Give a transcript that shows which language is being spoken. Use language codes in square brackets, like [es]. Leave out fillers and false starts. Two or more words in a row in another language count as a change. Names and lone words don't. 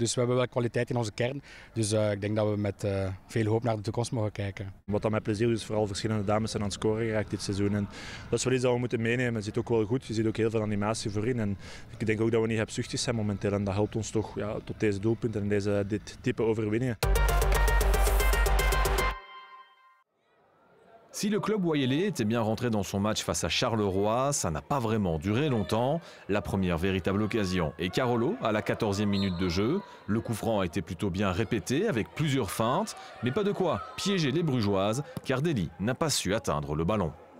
[nl] Dus we hebben wel kwaliteit in onze kern. Dus ik denk dat we met veel hoop naar de toekomst mogen kijken. Wat dat mij plezier doet, is vooral verschillende dames zijn aan het scoren geraakt dit seizoen. En dat is wel iets dat we moeten meenemen. Het zit ook wel goed. Je ziet ook heel veel animatie voorin. En ik denk ook dat we niet hebzuchtig zijn momenteel. En dat helpt ons toch tot deze doelpunten en dit type overwinningen. [fr] Si le club Wayelais était bien rentré dans son match face à Charleroi, ça n'a pas vraiment duré longtemps. La première véritable occasion est Carolo à la 14e minute de jeu. Le coup franc a été plutôt bien répété avec plusieurs feintes, mais pas de quoi piéger les Brugeoises car Deli n'a pas su atteindre le ballon.